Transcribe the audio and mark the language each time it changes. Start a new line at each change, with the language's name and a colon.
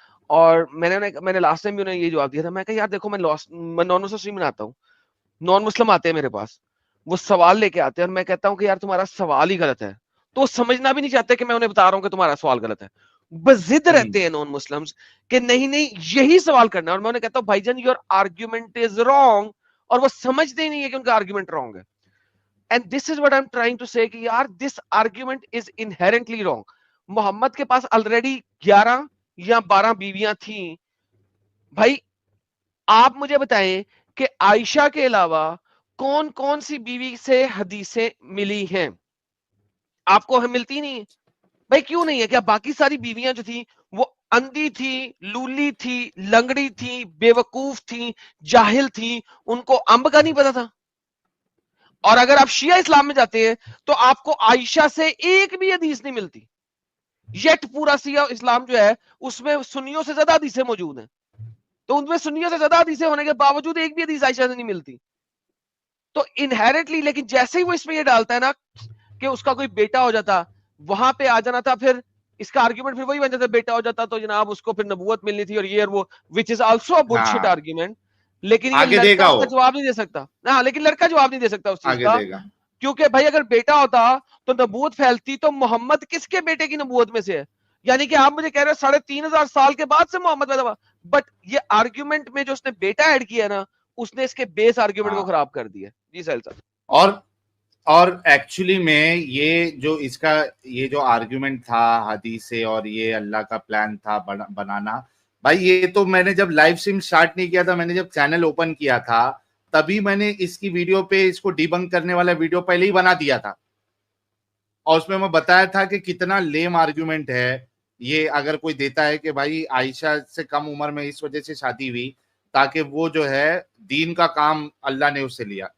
Urdu: اور میں نے لاسٹ ٹائم بھی انہیں یہ جواب دیا تھا. میں کہا یار دیکھو میں نان مسلم اسٹریم بناتا ہوں, نان مسلم آتے ہیں میرے پاس, وہ سوال لے کے آتے ہیں اور میں کہتا ہوں کہ یار تمہارا سوال ہی غلط ہے. تو وہ سمجھنا بھی نہیں چاہتے کہ میں انہیں بتا رہا ہوں کہ تمہارا سوال غلط ہے. بضد رہتے ہیں نان مسلمز کہ نہیں یہی سوال کرنا ہے. اور میں انہیں کہتا ہوں بھائی جان
English: your argument is wrong,
Urdu: اور وہ سمجھتے ہی نہیں ہے کہ ان کا آرگیومنٹ رانگ ہے.
English: And this is what I'm trying to say
Urdu: کہ یار
English: this argument is inherently wrong.
Urdu: محمد کے پاس already 11 یا 12 بیویاں تھیں. بھائی آپ مجھے بتائیں کہ عائشہ کے علاوہ کون کون سی بیوی سے حدیثیں ملی ہیں؟ آپ کو ملتی نہیں بھائی. کیوں نہیں ہے؟ کیا باقی ساری بیویاں جو تھیں وہ اندھی تھی, لولی تھی, لنگڑی تھی, بے وقوف تھی, جاہل تھی, ان کو امب کا نہیں پتا تھا؟ اور اگر آپ شیعہ اسلام میں جاتے ہیں تو آپ کو عائشہ سے ایک بھی حدیث نہیں ملتی. یٹ پورا شیعہ اسلام جو ہے اس میں سنیوں سے زیادہ حدیثیں موجود ہیں, تو ان میں سنیوں سے زیادہ حدیثیں ہونے کے باوجود ایک بھی حدیث عائشہ سے نہیں ملتی. تو انہیرنٹلی, لیکن جیسے ہی وہ اس میں یہ ڈالتا ہے نا کہ اس کا کوئی بیٹا ہو جاتا, وہاں پہ آ جانا تھا, پھر اس کا آرگیومنٹ پھر وہی بن جاتا, بیٹا ہو جاتا تو جناب اس کو پھر نبوت ملنی تھی اور یہ اور وہ,
English: Which is also a bullshit argument.
Urdu: لیکن یہ لڑکا اس کا جواب نہیں دے سکتا. ہاں لیکن لڑکا جواب نہیں دے سکتا اس چیز کا, کیونکہ بھائی اگر بیٹا ہوتا تو نبوت پھیلتی. تو محمد کس کے بیٹے کی نبوت میں سے ہے؟ یعنی کہ آپ مجھے کہہ رہے ہیں 3500 سال کے بعد سے محمد پیدا ہوا. بٹ یہ آرگیومنٹ میں جو اس نے بیٹا ایڈ کیا نا, اس نے اس کے بیس آرگیومنٹ کو خراب کر دیا. جی سہیل صاحب. اور اور ایکچولی میں یہ جو اس کا یہ جو آرگیومنٹ تھا حدیث سے اور یہ اللہ کا پلان تھا بنانا، بھائی یہ تو میں نے جب لائیو سٹریم سٹارٹ نہیں کیا تھا، میں نے جب چینل اوپن کیا تھا تبھی میں نے اس کی ویڈیو پہ اس کو ڈیبنک کرنے والا ویڈیو پہلے ہی بنا دیا تھا، اور اس میں میں بتایا تھا کہ کتنا لیم آرگیومنٹ ہے یہ اگر کوئی دیتا ہے کہ بھائی عائشہ سے کم عمر میں اس وجہ سے شادی ہوئی تاکہ وہ جو ہے دین کا کام اللہ نے اس سے لیا.